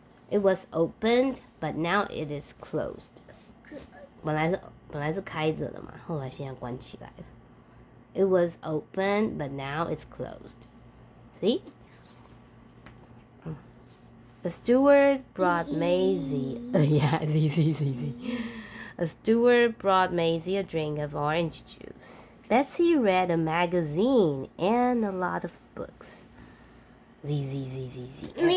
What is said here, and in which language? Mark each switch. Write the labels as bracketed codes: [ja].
[en] It was opened, but now it is closed. [zh] 本来是开着的嘛，后来现在关起来了。 [en] It was open, but now it's closed. See? The steward brought Maisy. Yeah, it's easy. A steward brought Maisy a drink of orange juice. Betsy read a magazine and a lot of books. Z.